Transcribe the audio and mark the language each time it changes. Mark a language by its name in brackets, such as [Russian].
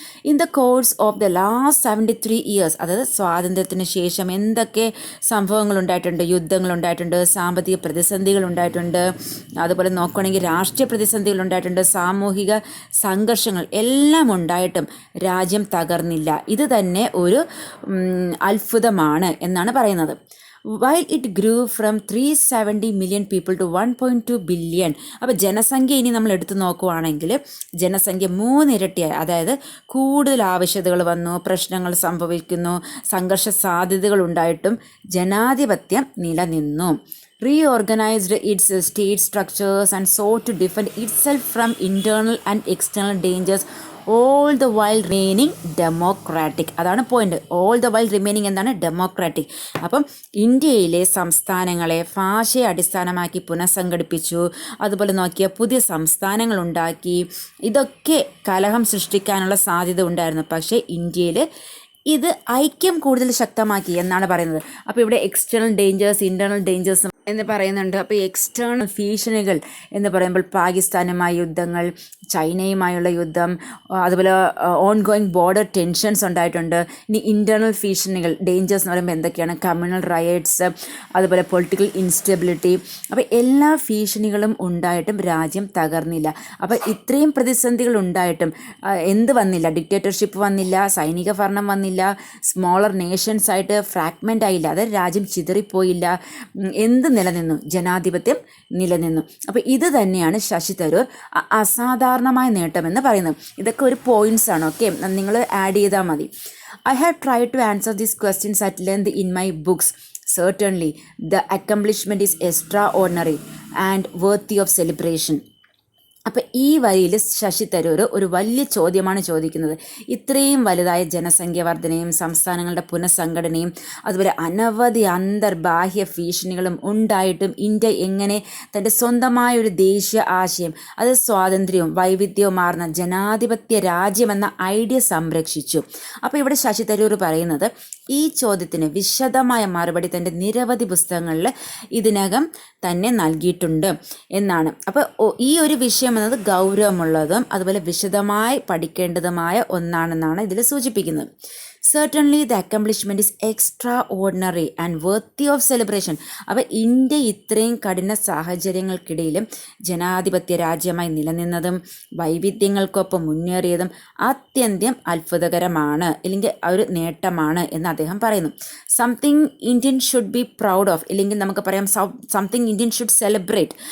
[English] in the course of the last 73 years, [Malayalam] അതായത് സ്വാതന്ത്ര്യത്തിന് ശേഷം എന്തൊക്കെ സംഭവങ്ങൾ ഉണ്ടായിട്ടുണ്ട്? യുദ്ധങ്ങൾ ഉണ്ടായിട്ടുണ്ട്, സാമ്പത്തിക പ്രതിസന്ധികൾ ഉണ്ടായിട്ടുണ്ട്, അതുപോലെ നോക്കുകയാണെങ്കിൽ രാഷ്ട്രീയ പ്രതിസന്ധികൾ ഉണ്ടായിട്ടുണ്ട്, സാമൂഹിക സംഘർഷങ്ങൾ എല്ലാം ഉണ്ടായിട്ടും രാജ്യം തകർന്നില്ല. ഇത് തന്നെ ഒരു അത്ഭുതമാണ് എന്നാണ് പറയുന്നത്. [English] While it grew from 370 million people to 1.2 billion. [Malayalam] അപ്പോൾ ജനസംഖ്യ ഇനി നമ്മൾ എടുത്തു നോക്കുവാണെങ്കിൽ ജനസംഖ്യ 3 ഇരട്ടിയായി. അതായത് കൂടുതൽ ആവശ്യതകൾ വന്നു, പ്രശ്നങ്ങൾ സംഭവിക്കുന്നു, സംഘർഷ സാധ്യതകൾ ഉണ്ടായിട്ടും ജനാധിപത്യം നിലനിന്നു. [English] Reorganized its state structures and sought to defend itself from internal and external dangers, all the while remaining democratic. [Malayalam] അതാണ് point. [English] all the while remaining എന്താണ്? Democratic. [Malayalam] അപ്പം ഇന്ത്യയിലെ സംസ്ഥാനങ്ങളെ ഭാഷയെ അടിസ്ഥാനമാക്കി പുനഃസംഘടിപ്പിച്ചു. അതുപോലെ നോക്കിയ പുതിയ സംസ്ഥാനങ്ങൾ ഉണ്ടാക്കി. ഇതൊക്കെ കലഹം സൃഷ്ടിക്കാനുള്ള സാധ്യത ഉണ്ടായിരുന്നു. പക്ഷേ ഇന്ത്യയിൽ ഇത് ഐക്യം കൂടുതൽ ശക്തമാക്കി എന്നാണ് പറയുന്നത്. അപ്പോൾ ഇവിടെ എക്സ്റ്റേണൽ ഡേഞ്ചേഴ്സ്, ഇൻറ്റേർണൽ ഡേഞ്ചേഴ്സ് എന്ന് പറയുന്നുണ്ട്. അപ്പോൾ ഭീഷണികൾ ഭീഷണികൾ എന്ന് പറയുമ്പോൾ പാകിസ്ഥാനുമായി യുദ്ധങ്ങൾ, ചൈനയുമായുള്ള യുദ്ധം, അതുപോലെ ഓൺ ഗോയിങ് ബോർഡർ ടെൻഷൻസ് ഉണ്ടായിട്ടുണ്ട്. ഇനി ഇൻറ്റേർണൽ ഭീഷണികൾ ഡേഞ്ചേഴ്സ് എന്ന് പറയുമ്പോൾ എന്തൊക്കെയാണ്? കമ്മ്യൂണൽ റയറ്റ്സ്, അതുപോലെ പൊളിറ്റിക്കൽ ഇൻസ്റ്റെബിലിറ്റി. അപ്പോൾ എല്ലാ ഭീഷണികളും ഉണ്ടായിട്ടും രാജ്യം തകർന്നില്ല. അപ്പോൾ ഇത്രയും പ്രതിസന്ധികൾ ഉണ്ടായിട്ടും എന്ത് വന്നില്ല? ഡിക്റ്റേറ്റർഷിപ്പ് വന്നില്ല, സൈനിക ഭരണം വന്നില്ല, സ്മോളർ നേഷൻസ് ആയിട്ട് ഫ്രാഗ്മെൻ്റ് ആയില്ല, അതായത് രാജ്യം ചിതറിപ്പോയില്ല. എന്ത് നിലനിന്നു? ജനാധിപത്യം നിലനിന്നു. അപ്പോൾ ഇത് തന്നെയാണ് ശശി തരൂർ അസാധാരണമായ നേട്ടമെന്ന് പറയുന്നത്. ഇതൊക്കെ ഒരു പോയിന്റ്സ് ആണ്. ഓക്കെ, നിങ്ങൾ ആഡ് ചെയ്താൽ മതി. [English] I have tried to answer these questions at length in my books. Certainly, the accomplishment is extraordinary and worthy of celebration. [Malayalam] അപ്പം ഈ വരിയിൽ ശശി തരൂർ ഒരു വലിയ ചോദ്യമാണ് ചോദിക്കുന്നത്. ഇത്രയും വലുതായ ജനസംഖ്യ വർധനയും സംസ്ഥാനങ്ങളുടെ പുനഃസംഘടനയും അതുപോലെ അനവധി അന്തർബാഹ്യ ഭീഷണികളും ഉണ്ടായിട്ടും ഇന്ത്യ എങ്ങനെ തൻ്റെ സ്വന്തമായ ഒരു ദേശീയ ആശയം, അത് സ്വാതന്ത്ര്യവും വൈവിധ്യവുമാർന്ന ജനാധിപത്യ രാജ്യമെന്ന ഐഡിയ സംരക്ഷിച്ചു? അപ്പോൾ ഇവിടെ ശശി തരൂർ പറയുന്നത് ഈ ചോദ്യത്തിന് വിശദമായ മറുപടി തൻ്റെ നിരവധി പുസ്തകങ്ങളിൽ ഇതിനകം തന്നെ നൽകിയിട്ടുണ്ട് എന്നാണ്. അപ്പോൾ ഈ ഒരു വിഷയം എന്നത് ഗൗരവമുള്ളതും അതുപോലെ വിശദമായി പഠിക്കേണ്ടതുമായ ഒന്നാണെന്നാണ് ഇതിൽ സൂചിപ്പിക്കുന്നത്. [English] Certainly the accomplishment is extraordinary and worthy of celebration. [Malayalam] അപ്പോൾ ഇന്ത്യ ഇത്രയും കഠിന സാഹചര്യങ്ങൾക്കിടയിലും ജനാധിപത്യ രാജ്യമായി നിലനിന്നതും വൈവിധ്യങ്ങൾക്കൊപ്പം മുന്നേറിയതും അത്യന്തം അത്ഭുതകരമാണ്, അല്ലെങ്കിൽ ഒരു നേട്ടമാണ് എന്ന് അദ്ദേഹം പറയുന്നു. [English] something Indian should be proud of, [Malayalam] ഇല്ലെങ്കിൽ നമുക്ക് പറയാം [English] Something Indian should celebrate.